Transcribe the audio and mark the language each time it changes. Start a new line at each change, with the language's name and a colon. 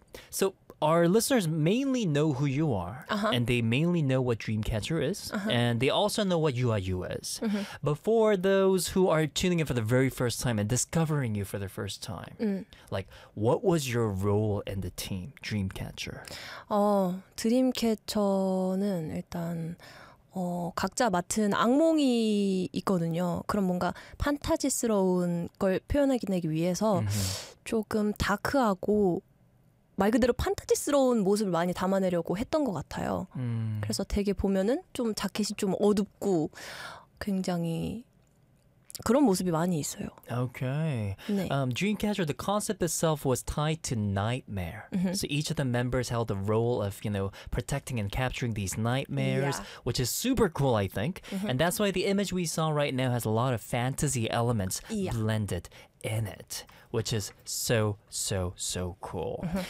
English: So our listeners mainly know who you are, and they mainly know what Dreamcatcher is, and they also know what UIU is. But for those who are tuning in for the very first time and discovering you for the first time, like, what was your role in the team, Dreamcatcher?
Korean: 드림캐쳐는 일단 각자 맡은 악몽이 있거든요. 그럼 뭔가 판타지스러운 걸 표현하기 위해서 조금 다크하고 말 그대로 판타지스러운 모습을 많이 담아내려고 했던 것 같아요. 그래서 되게 보면은 좀 자켓이 좀 어둡고 굉장히 그런 모습이 많이 있어요.
English: Okay.
Korean: 네.
English: Dreamcatcher, the concept itself was tied to nightmare. So each of the members held the role of, you know, protecting and capturing these nightmares, which is super cool, I think. And that's why the image we saw right now has a lot of fantasy elements blended in it, which is so, so, so cool.